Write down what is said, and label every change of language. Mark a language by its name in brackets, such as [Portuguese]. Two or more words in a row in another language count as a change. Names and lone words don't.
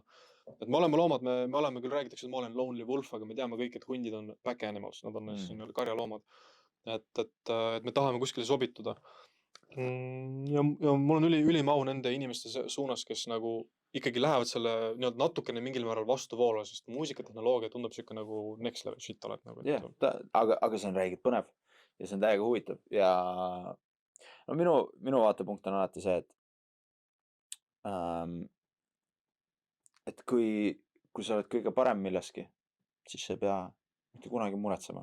[Estonian] Et me oleme loomad, me oleme küll räägitakse, et ma olen [English] lonely wolf, [Estonian] aga me teame kõik, et hundid on [English] pack animals, [Estonian] nad on karjaloomad. Et me tahame kuskile sobituda. Ja mul on ülim au nende inimeste suunas, kes nagu ikkagi lähevad selle natukene mingil määral vastuvoolu, sest muusikatehnoloogia tundub siuke nagu [English] next level shit [Estonian] oled. Aga see on räägid põnev ja see on täiega huvitav. Ja minu vaatepunkt on alati see, et kui sa oled kõige parem milleski, siis sa ei pea mitte kunagi muretsema.